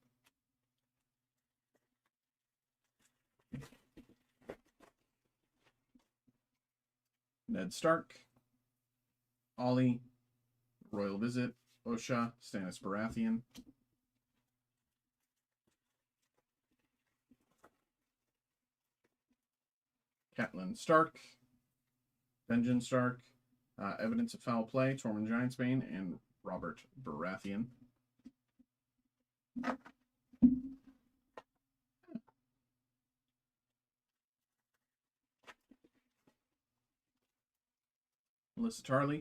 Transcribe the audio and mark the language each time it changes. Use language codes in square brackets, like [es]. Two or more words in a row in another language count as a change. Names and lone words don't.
[en] Ned Stark, Ollie, Royal Visit, Osha, Stannis Baratheon. Catelyn Stark, Benjen Stark, Evidence of Foul Play, Tormund Giantsbane, and Robert Baratheon. Alyssa Tarly.